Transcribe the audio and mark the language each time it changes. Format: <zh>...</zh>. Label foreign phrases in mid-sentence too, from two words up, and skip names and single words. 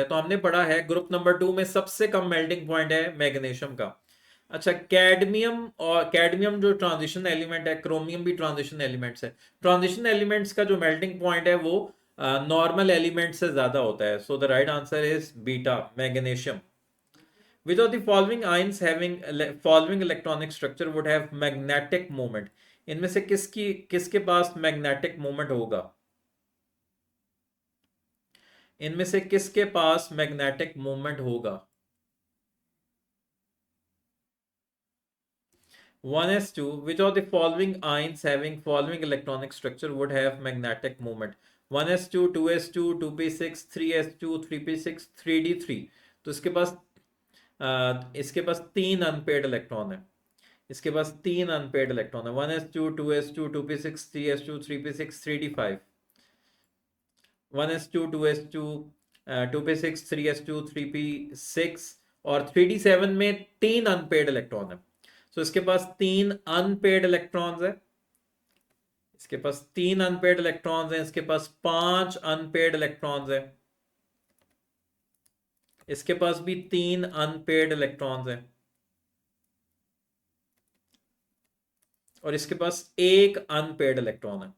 <hi>तो हमने पढ़ा है ग्रुप नंबर 2 में सबसे कम</hi> <en>melting point</en> <hi>है मैग्नीशियम का। अच्छा, कैडमियम, और कैडमियम जो</hi> <en>transition element</en> <hi>है, क्रोमियम भी</hi> <en>transition elements</en> <hi>है।</hi> <en>transition elements</en> <hi>का जो</hi> <en>melting point</en> <hi>है वो</hi> <en>normal element</en> <hi>से ज्यादा होता है।</hi> <en>So the right answer is beta, magnesium. Which of the following ions having following electronic structure would have magnetic moment?</en> <hi>इनमें से किसके पास</hi> <en>magnetic moment</en> <hi>होगा? इनमें से किसके पास</hi> <en>magnetic moment</en> <hi>होगा?</hi> <en>1s2, which of the following ions having following electronic structure would have magnetic moment? 1s2, 2s2, 2p6, 3s2, 3p6, 3d3।</en> <hi>तो इसके पास 3</hi> <en>unpaired electron</en> <hi>है। इसके पास 3</hi> <en>unpaired electron</en> <hi>है। 1s2, 2s2, 2p6, 3s2, 3p6, 3d5। 1s2, 2s2, 2p6 3s2 3p6 और 3d7 में 3</hi> <en>unpaired electron</en> <hi>है। सो इसके पास 3</hi> <en>unpaired electrons</en> <hi>है, इसके पास 3</hi> <en>unpaired electrons</en> <hi>हैं, इसके पास 5</hi> <en>unpaired electrons</en> <hi>है, इसके पास भी 3</hi> <en>unpaired electrons</en> <hi>है, और इसके पास 1</hi> <en>unpaired electron</en> <hi>है।</hi>